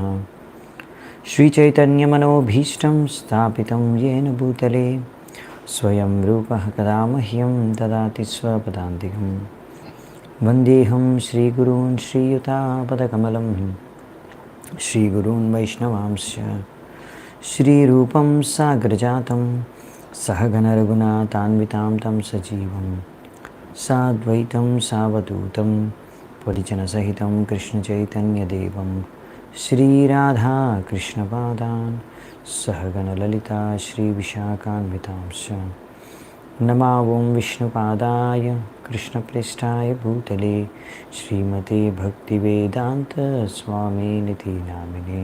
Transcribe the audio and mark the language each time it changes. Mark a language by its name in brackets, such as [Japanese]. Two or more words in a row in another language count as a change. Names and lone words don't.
[Sanskrit] శ్రీచైతన్యమనోభీష్టం స్థాపితం యేన భూతలే స్వయం రూపః కదా మह्यं దదాతి స్వపదాంతికం. వందేహం శ్రీగురూన్ శ్రీయుతాపదకమలం శ్రీగురూన్ వైష్ణవాంశ్చ శ్రీరూపం సాగ్రజాతం सहगणरघुनाथान्वितां तं सजीवं साद्वैतं सावधूतं परिजनसहितं कृष्णचैतन्यदेवं श्रीराधाकृष्णपादान् सहगणललिता श्रीविशाखान्वितांश्च नमो विष्णुपादाय कृष्णप्रेष्ठाय भूतले श्रीमते भक्तिवेदान्तस्वामिनिति नामिने.